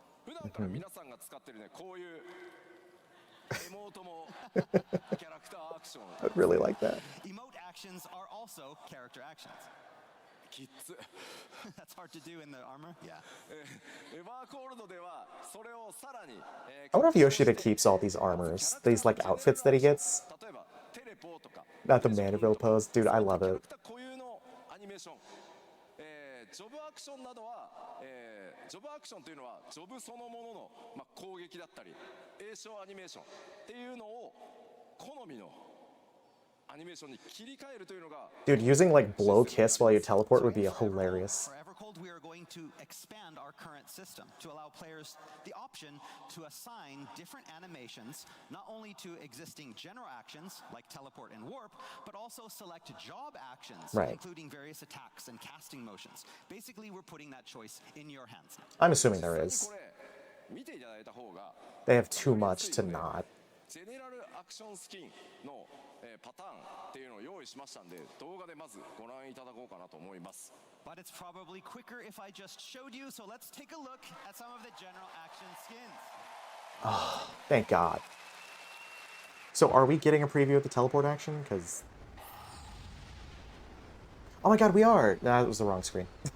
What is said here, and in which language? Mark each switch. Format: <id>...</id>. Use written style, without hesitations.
<ja>普段から皆さんが使ってるね、こういうエモートもキャラクターアクション。</ja> <en>I'd really like that. Emote actions are also character actions.</en> <ja>キッズ。</ja> <en>That's hard to do in the armor. Yeah.</en> <ja>エヴァーコールドではそれをさらに。</ja> <en>I wonder if Yoshida keeps all these armors, these like outfits that he gets.</en> <ja>例えばテレポとか。</ja> <en>Not the Mandeville pose, dude. I love</en> <ja>キャラ</ja> <en>it.</en> <ja>クター固有のアニメーション。ジョブアクションなどは、ジョブアクションというのはジョブそのものの、まあ、攻撃だったり栄唱アニメーションっていうのを好みのアニメーションに切り替えるというのが</ja> <en>Dude, using like blow kiss while you teleport would be hilarious. For Evercold, we are going to expand our current system to allow players the option to assign different animations, not only to existing general actions like teleport and warp, but also select job actions, Right. including various attacks and casting motions. Basically, we're putting that choice in your hands now. I'm assuming there is.</en> <ja>これ見ていただいた方が</ja> <en>They have too much to not.</en> <ja>ゼネラルアクションスキンの、パターンっていうのを用意しましたんで動画でまずご覧いただこうかなと思います。</ja> <en>But it's probably quicker if I just showed you, so let's take a look at some of the general action skins. Thank God. So are we getting a preview of the teleport action? Because... Oh my God, we are! Nah, that was the wrong screen.</en>